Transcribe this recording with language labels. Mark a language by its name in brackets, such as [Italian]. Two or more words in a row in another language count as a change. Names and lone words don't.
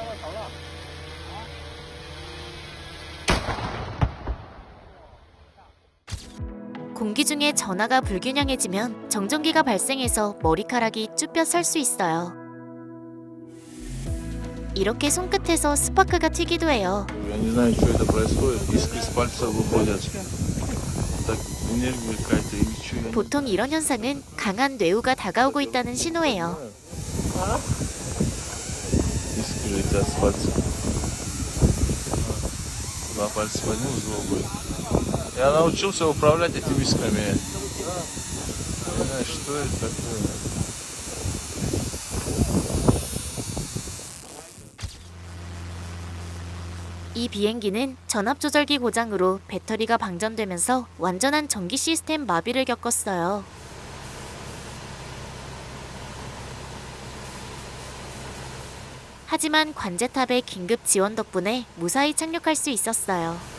[Korean] 공기 중에 전하가 불균형해지면 정전기가 발생해서 머리카락이 쭈뼛 설 수 있어요. 이렇게 손끝에서 스파크가 튀기도 해요. [Russian] Я не знаю, что это происходит. Искры с пальца выходят. Так энергия какая-то или что. Я не [Korean] 보통 이런 현상은 강한 뇌우가 다가오고 있다는 신호예요. [Russian] знаю. Искры летят с пальца. Два пальца возьму, с другой. Я научился управлять этими искрами. Не знаю, что это такое. [Korean] 이 비행기는 전압 조절기 고장으로 배터리가 방전되면서 완전한 전기 시스템 마비를 겪었어요. 하지만 관제탑의 긴급 지원 덕분에 무사히 착륙할 수 있었어요.